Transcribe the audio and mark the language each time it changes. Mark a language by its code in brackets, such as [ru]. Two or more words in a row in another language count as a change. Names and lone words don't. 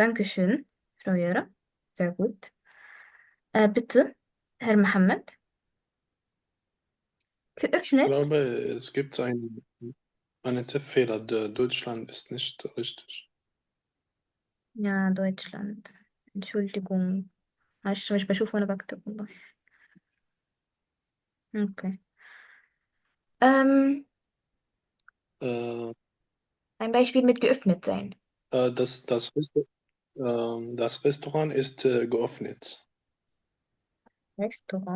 [de] Dankeschön, Frau Yara. Sehr gut. Bitte, Herr Mohammed. Ich Geöffnet. glaube, es gibt einen Tippfehler. Deutschland ist nicht richtig. Ja, Deutschland. Entschuldigung. [ar] معلش مش بشوف وأنا بكتب والله. [de] Okay. Ähm, Äh, ein Beispiel mit geöffnet sein. das Restaurant ist geöffnet. Restaurant